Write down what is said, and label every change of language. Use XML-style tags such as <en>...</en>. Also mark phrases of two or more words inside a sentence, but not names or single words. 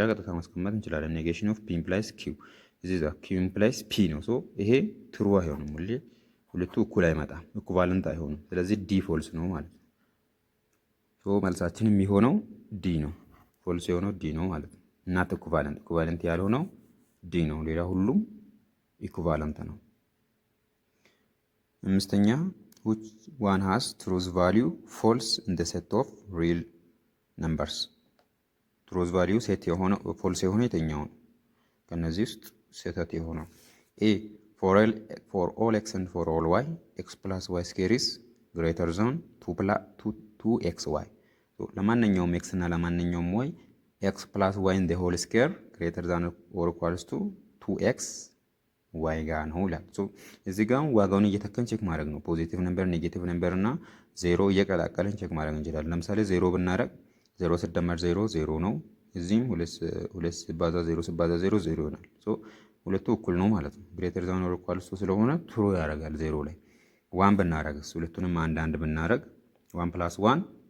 <am>ቀጥታ ማስቀመጥ እንችላለን።</am> <en>negation of p implies q</en> <am>እዚህ</am> <en>the q implies p</en> <am>ነው። ሶ ይሄ ትሩ አይሆንም። ሁለቱ እኩል አይመጣም፣ ኢኩቫለንት አይሆንም። ስለዚህ ዲ ፎልስ ነው ማለት ነው። ሶ መልሳችን የሚሆነው ዲ ነው። ፎልስ የሆነው ዲ ነው ማለት ነው። እናት ኢኩቫለንት ያልሆነው ዲ ነው። ሌላ ሁሉም ኢኩቫለንት ነው። አምስተኛ</am> <en>which one has truth value false in the set of real numbers? truth value</en> <am>ሴት የሆነው ፎልስ የሆነ የትኛው ነው? ከነዚህ ውስጥ ስህተት የሆነው</am> <en>a for all x and for all y x plus y square is greater than 2xy።</en> <am>ለማንኛውም x እና ለማንኛውም y</am> <en>x plus y in the whole square greater than or equals to 2x</en> <am>ዋይ ጋር ነው ይላል። ሶ እዚህ ጋር ዋጋውን እየተከን ቼክ ማድረግ ነው።</am> <en>positive number፣ negative number</en> <am>እና ዜሮ እየቀላቀልን ቼክ ማድረግ እንችላለን። ለምሳሌ ዜሮ ብናረግ 0 ሲደመር 0 0 ነው። እዚህም 2 ሲባዛ 0 ሲባዛ 0 0 ይሆናል። ሶ ሁለቱ እኩል ነው ማለት ነው።</am> <en>greater than or equal to</en> <am>ስለሆነ ትሩ ያደርጋል። 0 ላይ 1 ብናረግስ ሁለቱንም አንድ ብናረግ 1 + 1</am>